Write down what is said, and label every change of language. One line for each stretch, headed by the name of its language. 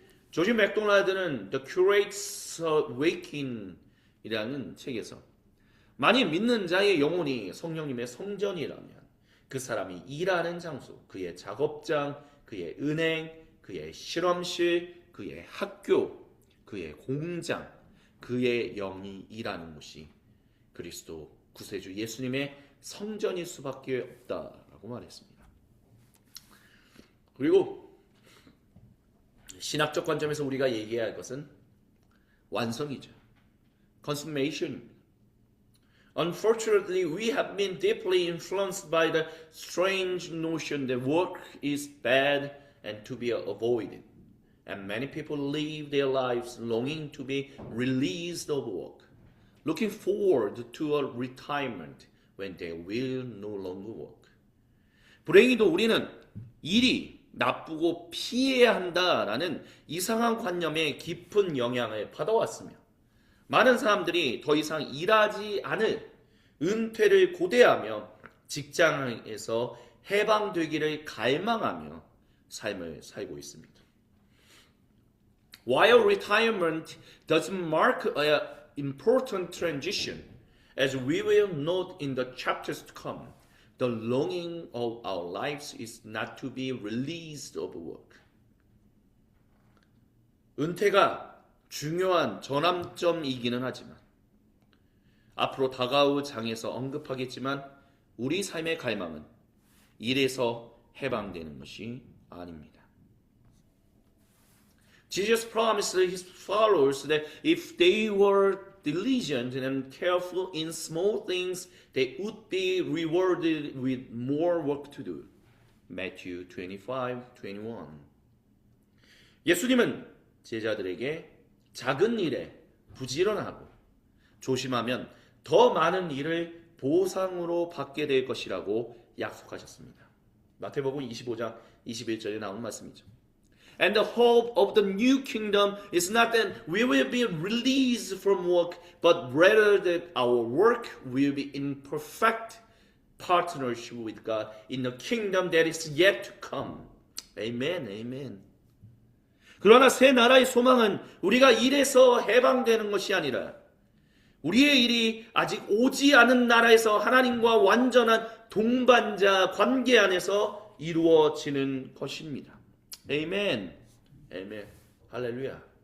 Korean: 조지 맥도날드는 The Curate's Awakening이라는 책에서 만일 믿는 자의 영혼이 성령님의 성전이라면 그 사람이 일하는 장소, 그의 작업장, 그의 은행, 그의 실험실, 그의 학교, 그의 공장, 그의 영이 일하는 곳이 그리스도 구세주 예수님의 성전일 수밖에 없다라고 말했습니다. 그리고 신학적 관점에서 우리가 얘기해야 할 것은 완성이죠. consummation입니다.
English: Unfortunately, we have been deeply influenced by the strange notion that work is bad and to be avoided. And many people live their lives longing to be released of work, looking forward to a retirement when they will no longer work.
Korean: 불행히도 우리는 일이 나쁘고 피해야 한다라는 이상한 관념에 깊은 영향을 받아왔으며 많은 사람들이 더 이상 일하지 않을 은퇴를 고대하며 직장에서 해방되기를 갈망하며 삶을 살고 있습니다.
English: While retirement does mark an important transition, as we will note in the chapters to come, the longing of our lives is not to be released of work.
Korean: 은퇴가 중요한 전환점이기는 하지만 앞으로 다가올 장에서 언급하겠지만 우리 삶의 갈망은 일에서 해방되는 것이 아닙니다.
English: Jesus promised his followers that if they were diligent and careful in small things, they would be rewarded with more work to do. Matthew 25:21.
Korean: 예수님은 제자들에게 작은 일에 부지런하고 조심하면 더 많은 일을 보상으로 받게 될 것이라고 약속하셨습니다. 마태복음 25장 21절에 나온 말씀이죠.
English: And the hope of the new kingdom is not that we will be released from work, but rather that our work will be in perfect partnership with God in the kingdom that is yet to come. Amen, amen.
Korean: 그러나 새 나라의 소망은 우리가 일에서 해방되는 것이 아니라 우리의 일이 아직 오지 않은 나라에서 하나님과 완전한 동반자 관계 안에서 이루어지는 것입니다. 아멘. 아멘. 할렐루야.